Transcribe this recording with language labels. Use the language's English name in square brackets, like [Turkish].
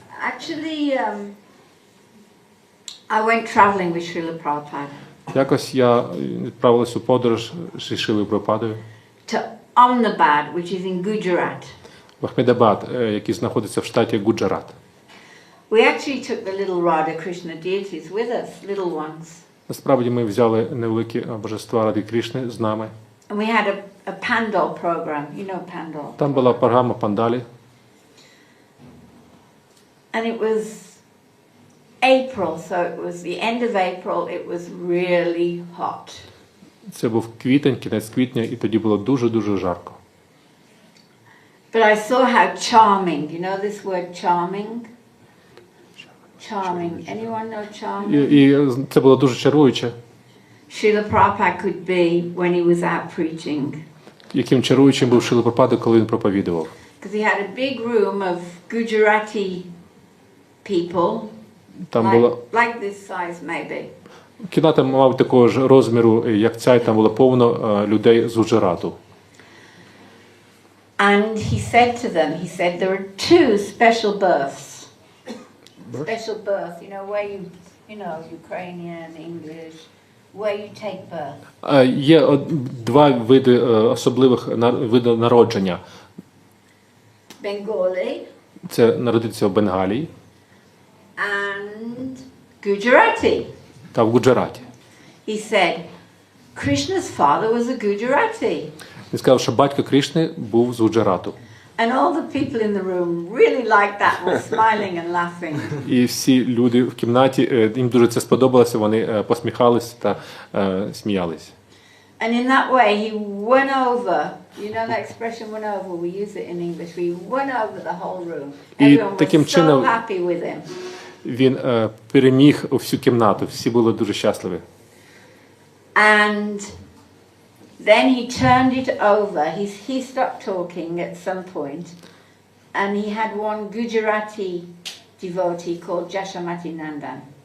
[English] Actually, I went traveling with Srila Prabhupada [Ukrainian] Якось я відправилась у подорож зі Шрилою Прабхупадою [English] to Ahmedabad, which is in Gujarat. [Ukrainian] в Ахмедабад, який знаходиться в штаті Гуджарат. [English] We actually took the little Radha Krishna deities with us, little ones. [Ukrainian] Насправді ми взяли невеликі божества Ради Кришни з нами. [English] And we had a pandal program, you know pandal. [Ukrainian] Там була програма пандалі. [English] And it was April, so it was the end of April, it was really hot. [Ukrainian] Це був квітень, кінець квітня, і тоді було дуже-дуже жарко. [English] But I saw how charming, you know this word charming? Charming. Anyone know charming? [Ukrainian] І це було дуже чаруюче. [English] Srila Prabhupada could be when he was out preaching. [Ukrainian] Яким чаруючим був Шріла Прабхупада, коли він проповідував. [English] Because he had a big room of Gujarati people, [Ukrainian] Там була [English] like this size maybe. [Ukrainian] кімната мав такого ж розміру, як ця, і там було повно людей з Гуджарату. [English] And he said to them, he said, there are two special births. Special birth, you know, where you know, Ukrainian, English, where you take birth. [Ukrainian] Є два види особливих види народження. [English] Bengali [Ukrainian] Це народитися в Бенгалії [English] and Gujarati. [Ukrainian] та в Гуджараті. [English] He said, Krishna's father was a Gujarati. [Ukrainian] Він сказав, що батько Кришни був з Гуджарату. [English] And all the people in the room really liked that, were smiling and laughing. [Ukrainian] І всі люди в кімнаті, їм дуже це сподобалося, вони посміхалися та сміялись. [English] And in that way he won over, you know that expression won over, we use it in English, we won over the whole room. Everyone was so happy with him. [Ukrainian] Він переміг всю кімнату, всі були дуже щасливі. [English] And then he turned it over, he stopped talking at some point, and he had one Gujarati devotee called Jashamati Nandan.